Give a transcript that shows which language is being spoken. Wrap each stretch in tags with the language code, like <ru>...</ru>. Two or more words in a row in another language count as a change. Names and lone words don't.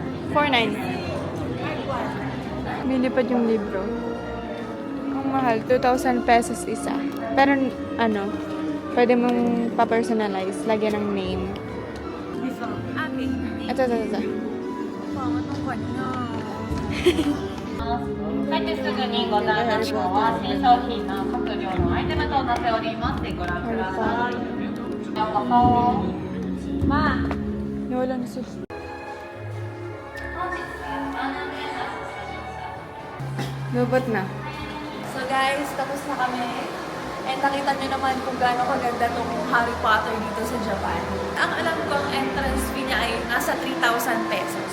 <tl>4.9. Nilipad yung libro. Ang mahal, 2,000 pesos isa. Pero ano, pwede mong pa-personalize, lagyan ng name. Ito.</tl> <ja>帰ってすぐにございますのは新商品の各量のアイテムとなっておりますのでご覧ください。ようこそ。まあ、</ja> <tl>Nawala na sila. Lubot na.</tl> <en>So guys,</en> <tl>tapos na kami. And nakita nyo naman kung gaano kaganda tong Harry Potter dito sa Japan. Ang alam ko, ang entrance fee niya ay nasa 3,000 pesos.</tl>